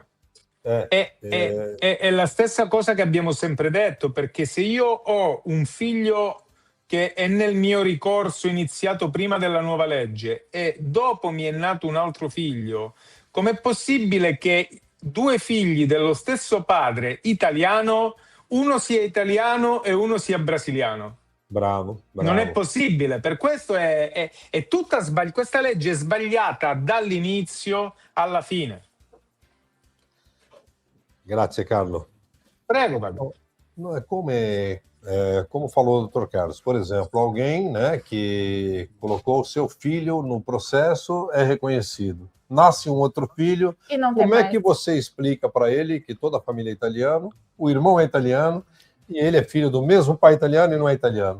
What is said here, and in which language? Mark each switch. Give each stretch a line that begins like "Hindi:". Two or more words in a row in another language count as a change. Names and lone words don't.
Italian: È la stessa cosa che abbiamo sempre detto, perché se io ho un figlio che è nel mio ricorso iniziato prima della nuova legge e dopo mi è nato un altro figlio, com'è possibile che 2 figli dello stesso padre italiano, uno sia italiano e uno sia brasiliano? Bravo. Non è possibile, per questo è tutta questa legge è sbagliata dall'inizio alla fine. Grazie, Carlo. Prego, Fabio.
Portuguese: Não, é como falou o Dr. Carlos, por exemplo, alguém, né, que colocou o seu filho no processo é reconhecido. Nasce um outro filho, E não tem como é mais. que você explica para ele que toda a família é italiana, o irmão é italiano e ele é filho do mesmo pai italiano e não é italiano?